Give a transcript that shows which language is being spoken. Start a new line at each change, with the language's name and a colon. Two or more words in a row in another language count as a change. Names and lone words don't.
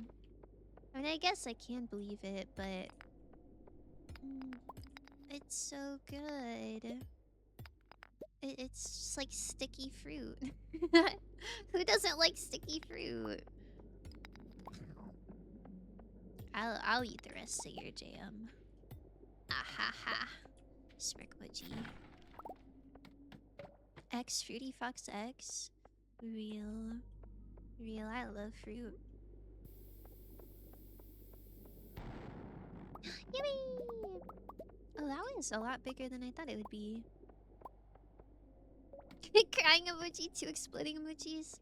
English: I mean, I guess I can believe it, but... it's so good. It's just like sticky fruit. Who doesn't like sticky fruit? I'll eat the rest of your jam. Ah ha ha. Smirkmoji. X Fruity Fox X. Real. Real, I love fruit. Yippee! Oh, that was a lot bigger than I thought it would be. Crying emoji, two exploding emojis.